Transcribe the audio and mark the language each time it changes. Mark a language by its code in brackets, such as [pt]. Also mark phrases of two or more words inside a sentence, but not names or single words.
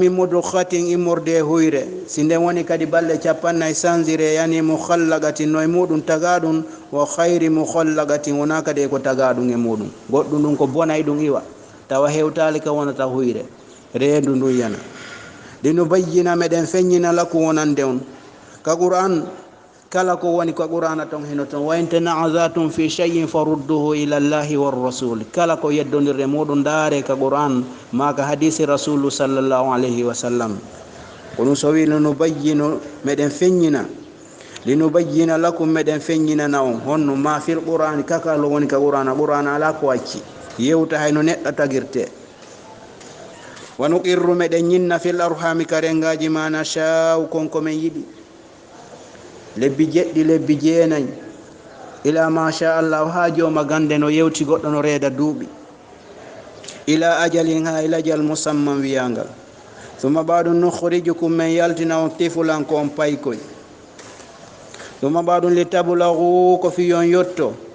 [ar] من مضغة [ff] immorde huyre si nden woni kadi balɗe capannay sansire yani mukhallaqatin no e muɗum tagaɗum [ar] وغير مخلقة [ff] wona kadi ko tagaɗum e muɗum goɗɗum ɗum ko bonay ɗum iwa tawa hewtali ka wonata huyre reendu ndun yana linubayyina meɗen feññina lakum wonande on ka qur'an kala ko woni ko qur'ana ton hino ton [ar] وإن تنازعتم في شيء فردوه إلى الله والرسول [ff] kala ko yeddondirre muɗum daare ka qur'an ma ka hadisi rasulu [ar] صلى الله عليه وسلم [ff] ko ɗum so wi linubayyinu meɗen feññina [ar] لنبين لكم [ff] meɗen feññinana on honno ma [ar] في القرآن [ff] kakalo woni ka qur'ana ala ko wacci yewta hayno neɗɗo tagirte [ar] ونقر [ff] meɗen ñinna [ar] في الأرحام [ff] karengaji [ar] ما نشاء [ff] konko men yiɗi lebbi jeɗɗi lebbi jeenayi ila [ar] ما شاء الله [ff] ha joma gande no yewti goɗɗo no reeda duuɓi [ar] إلى أجل [ff] ha [ar] إلى أجل مسمى [ff] wiyangal thumma baɗum nukhrijukum men yaltina on tifulan ko on paykoy thumma baɗum litablagu ko fiyon yotto